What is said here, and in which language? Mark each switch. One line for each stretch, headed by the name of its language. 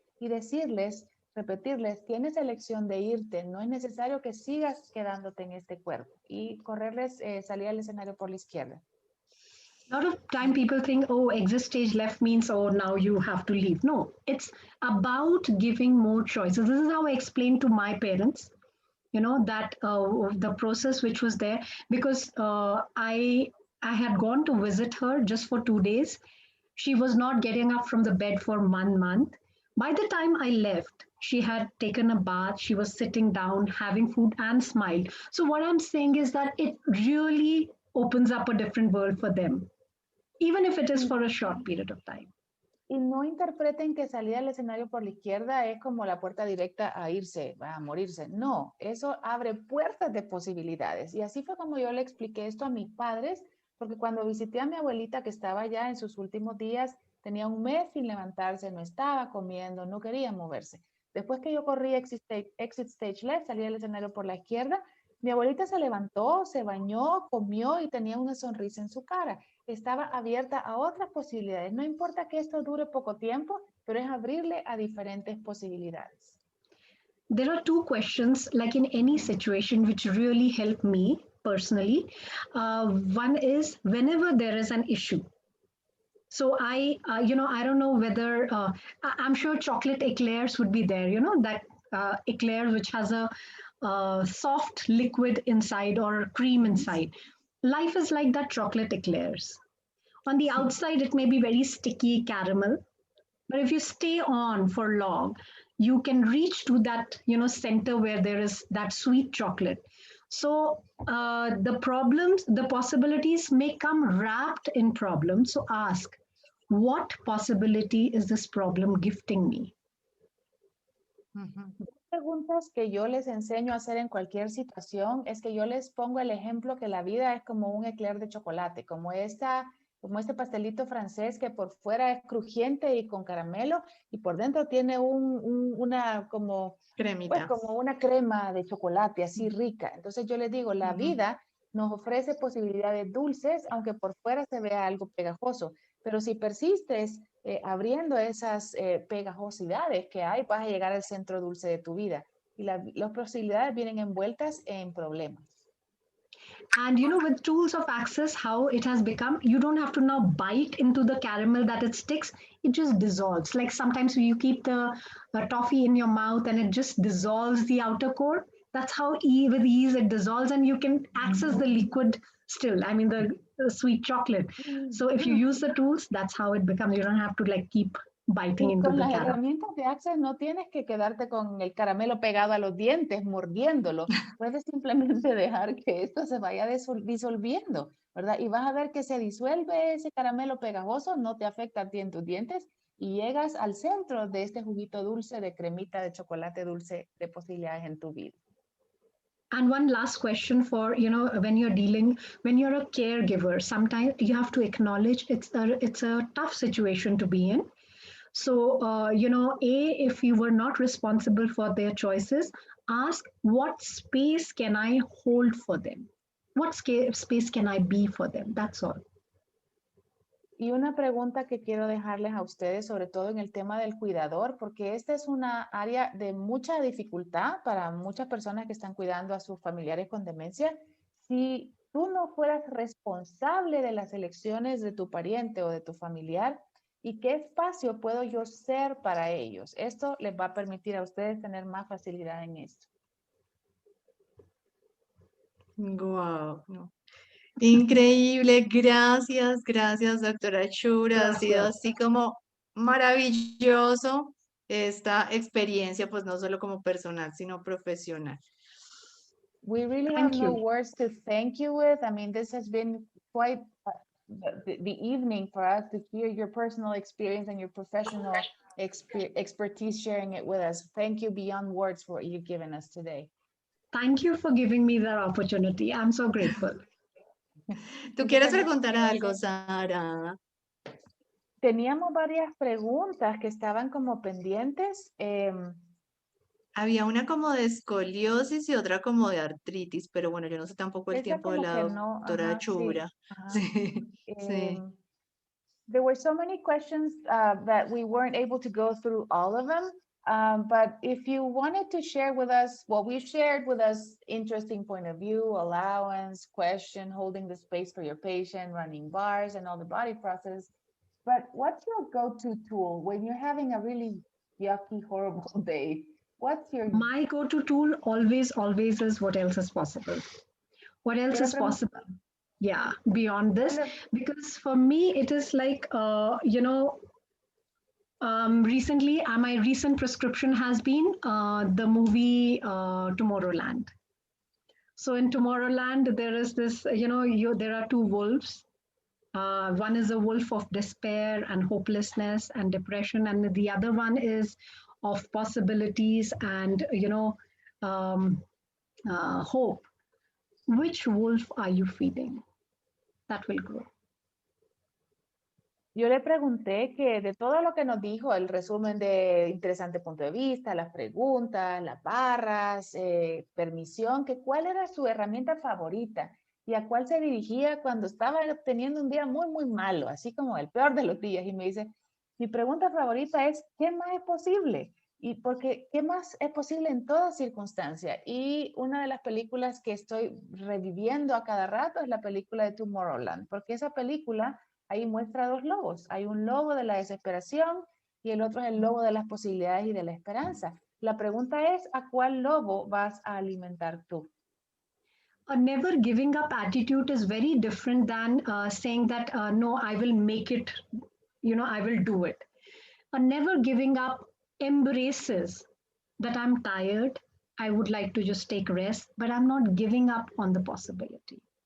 Spanish: Y decirles, repetirles, tienes elección de irte, no es necesario que sigas quedándote en este cuerpo. Y correrles, salir al escenario por la izquierda.
English: A lot of time people think, oh, exit stage left means, oh, now you have to leave. No, it's about giving more choices. This is how I explained to my parents, that the process which was there, because I had gone to visit her just for 2 days. She was not getting up from the bed for 1 month. By the time I left, she had taken a bath, she was sitting down, having food and smiled. So what I'm saying is that it really opens up a different world for them, even if it is for a short period of time.
Spanish: Y no interpreten que salir al escenario por la izquierda es como la puerta directa a irse, a morirse. No, eso abre puertas de posibilidades. Y así fue como yo le expliqué esto a mis padres, porque cuando visité a mi abuelita que estaba ya en sus últimos días, tenía 1 mes sin levantarse, no estaba comiendo, no quería moverse. Después que yo corrí
English: exit stage left,
Spanish: salí del escenario por la izquierda, mi abuelita se levantó, se bañó, comió y tenía una sonrisa en su cara. Estaba abierta a otras posibilidades. No importa que esto dure poco tiempo, pero es abrirle a diferentes posibilidades.
English: There are 2 questions, like in any situation, which really help me personally. One is whenever there is an issue. So I don't know whether, I'm sure chocolate eclairs would be there, that eclair which has a soft liquid inside or cream inside. life is like that chocolate eclairs. On the outside, it may be very sticky caramel, but if you stay on for long, you can reach to that, center where there is that sweet chocolate. So the problems, the possibilities may come wrapped in problems. So ask, what possibility is this problem gifting me?
Spanish: Preguntas que yo les enseño a hacer en cualquier situación es que yo les pongo el ejemplo que la vida es como un eclair de chocolate, como este pastelito francés que por fuera es crujiente y con caramelo y por dentro tiene una como Cremita. como una crema de chocolate así rica. Entonces yo les digo, la vida nos ofrece posibilidades dulces, aunque por fuera se vea algo pegajoso. Pero si persistes abriendo esas pegajosidades que hay, vas a llegar al centro dulce de tu vida. Y las posibilidades vienen envueltas en problemas.
English: And with tools of access, how it has become, you don't have to now bite into the caramel that it sticks. It just dissolves. Like sometimes you keep the toffee in your mouth and it just dissolves the outer core. That's how with ease it dissolves and you can access the liquid still. I mean, the sweet chocolate. So if you use the tools, that's how it becomes. You don't have to like keep biting into
Spanish: Con
English: the
Spanish: las
English: caramel.
Spanish: herramientas de Access no tienes que quedarte con el caramelo pegado a los dientes, mordiéndolo. Puedes simplemente dejar que esto se vaya disolviendo, ¿verdad? Y vas a ver que se disuelve ese caramelo pegajoso, no te afecta a ti en tus dientes y llegas al centro de este juguito dulce de cremita de chocolate dulce de posibilidades en tu vida.
English: And one last question for, when you're a caregiver, sometimes you have to acknowledge it's a tough situation to be in. So, if you were not responsible for their choices, ask what space can I hold for them? What space can I be for them? That's all.
Spanish: Y una pregunta que quiero dejarles a ustedes, sobre todo en el tema del cuidador, porque esta es una área de mucha dificultad para muchas personas que están cuidando a sus familiares con demencia. Si tú no fueras responsable de las elecciones de tu pariente o de tu familiar, ¿y qué espacio puedo yo ser para ellos? Esto les va a permitir a ustedes tener más facilidad en esto.
English: Wow.
Spanish: Increíble, gracias, doctora Shura. Ha sido así como maravilloso esta experiencia, pues no solo como personal, sino profesional.
English: We really have no words to thank you with. I mean, this has been quite the evening for us to hear your personal experience and your professional expertise, sharing it with us. Thank you beyond words for what you've given us today. Thank you for giving me that opportunity. I'm so grateful.
Spanish: ¿Tú quieres preguntar algo, Sara? Teníamos varias preguntas que estaban como pendientes. Había una como de escoliosis y otra como de artritis, pero bueno, yo no sé tampoco el tiempo de la doctora Shura. Sí, sí.
English: There were so many questions that we weren't able to go through all of them. But if you wanted to share with us, we shared with us interesting point of view, allowance, question, holding the space for your patient, running bars, and all the body process. But what's your go-to tool when you're having a really yucky, horrible day? What's your... My go-to tool always is what else is possible? What else is possible? Yeah, beyond this, because for me, it is like, recently, my recent prescription has been the movie Tomorrowland. So in Tomorrowland, there is this, there are two wolves. One is a wolf of despair and hopelessness and depression, and the other one is of possibilities and, hope. Which wolf are you feeding? That will grow.
Spanish: Yo le pregunté que de todo lo que nos dijo, el resumen de interesante punto de vista, las preguntas, las barras, permisión, que cuál era su herramienta favorita y a cuál se dirigía cuando estaba teniendo un día muy, muy malo, así como el peor de los días. Y me dice, mi pregunta favorita es, ¿qué más es posible? Y porque, ¿qué más es posible en toda circunstancia? Y una de las películas que estoy reviviendo a cada rato es la película de Tomorrowland, porque esa película ahí muestra dos lobos. Hay un lobo de la desesperación y el otro es el lobo de las posibilidades y de la esperanza. La pregunta es, ¿a cuál lobo vas a alimentar tú?
English: a never giving up attitude is very different than saying that, no, I will make it, I will do it. A never giving up embraces that I'm tired, I would like to just take rest, but I'm not giving up on the possibility.